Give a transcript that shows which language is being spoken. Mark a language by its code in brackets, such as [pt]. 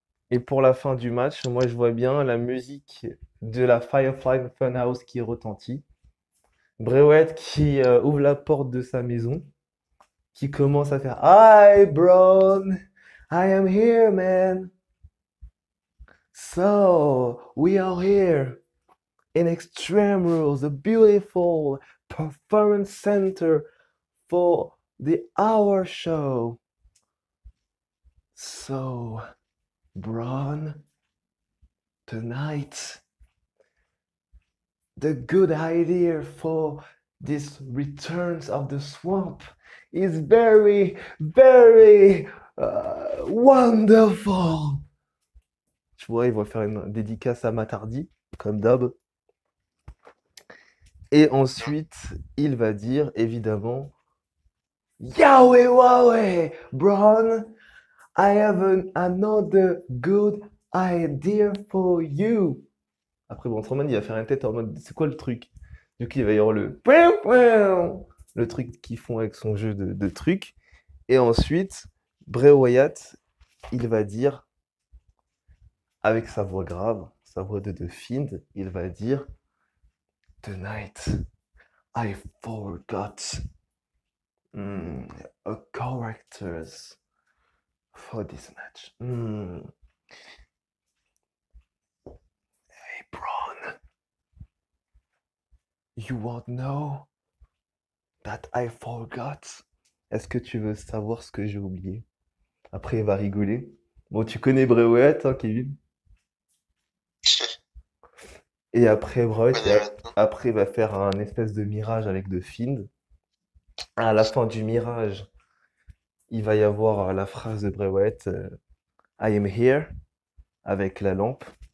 [fr] Et pour la fin du match, moi je vois bien la musique de la Firefly Funhouse qui retentit. Braut qui ouvre la porte de sa maison, qui commence à faire [en] Hi Braun, I am here man. So we are here in Extreme Rules, a beautiful performance center for the hour show. So, Braun, tonight, the good idea for this returns of the swamp is very, very wonderful. [fr] Tu vois, il va faire une dédicace à Matardi, comme d'hab. Et ensuite, il va dire, évidemment, [en] Yahweh, Wahweh, Braun, I have another good idea for you. [fr] Après, Braun Strowman, il va faire une tête en mode, c'est quoi le truc? Du coup, il va y avoir le truc qu'ils font avec son jeu de trucs. Et ensuite, Bray Wyatt, il va dire, avec sa voix grave, sa voix de Fiend, il va dire, [en] Tonight, I forgot a characters for this match. Hey, Braun, you won't know that I forgot. [fr] Est-ce que tu veux savoir ce que j'ai oublié? Après, il va rigoler. Bon, tu connais Bray Wyatt, hein, Kevin? Et après, Bray Wyatt, On est maintenant. après, il va faire un espèce de mirage avec The Fiend. À la fin du mirage, il va y avoir la phrase de Bray Wyatt, [en] I am here, [fr] avec la lampe.